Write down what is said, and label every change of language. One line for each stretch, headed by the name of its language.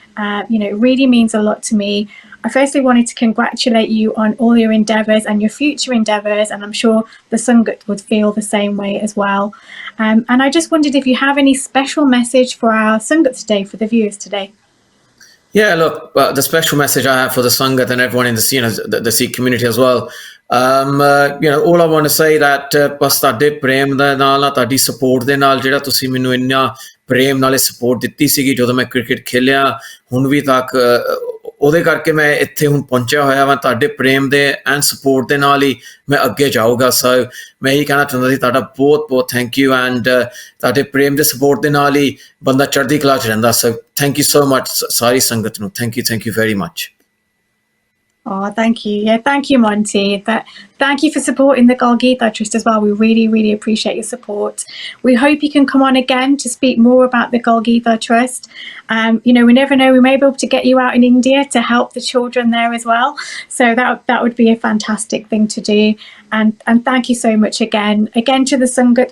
English: It really means a lot to me. I firstly wanted to congratulate you on all your endeavours and your future endeavours, and I'm sure the Sangat would feel the same way as well. And I just wondered if you have any special message for our Sangat today, for the viewers today. Yeah, look, the special message I have for the Sangat and everyone in the Sikh community as well. All I want to say that
Punjabi: ਬਸ ਤੁਹਾਡੇ ਪ੍ਰੇਮ ਦੇ ਨਾਲ ਤੁਹਾਡੀ support ਦੇ ਨਾਲ ਜਿਹੜਾ ਤੁਸੀਂ ਮੈਨੂੰ ਇੰਨਾ ਪ੍ਰੇਮ ਨਾਲੇ ਸਪੋਰਟ ਦਿੱਤੀ ਸੀਗੀ ਜਦੋਂ ਮੈਂ ਕ੍ਰਿਕਟ ਖੇਲਿਆ ਹੁਣ ਵੀ ਤੱਕ ਉਹਦੇ ਕਰਕੇ ਮੈਂ ਇੱਥੇ ਹੁਣ ਪਹੁੰਚਿਆ ਹੋਇਆ ਵਾਂ ਤੁਹਾਡੇ ਪ੍ਰੇਮ ਦੇ ਐਂਡ ਸਪੋਰਟ ਦੇ ਨਾਲ ਹੀ ਮੈਂ ਅੱਗੇ ਜਾਊਗਾ ਸੋ ਮੈਂ ਇਹੀ ਕਹਿਣਾ ਚਾਹੁੰਦਾ ਸੀ ਤੁਹਾਡਾ ਬਹੁਤ ਬਹੁਤ
English: Thank you and ਤੁਹਾਡੇ ਪ੍ਰੇਮ ਦੇ ਸਪੋਰਟ ਦੇ ਨਾਲ ਹੀ ਬੰਦਾ ਚੜ੍ਹਦੀ ਕਲਾ 'ਚ ਰਹਿੰਦਾ so thank you so much ਸਾਰੀ ਸੰਗਤ ਨੂੰ thank you very much Oh, thank you. Yeah, thank you, Monty. Thank you for supporting the Gargita Trust as well. We really, really appreciate your support. We hope you can come on again to speak more about the Gargita Trust. We never know, we may be able to get you out in India to help the children there as well. So that would be a fantastic thing to do. And thank you so much again to the Sangat.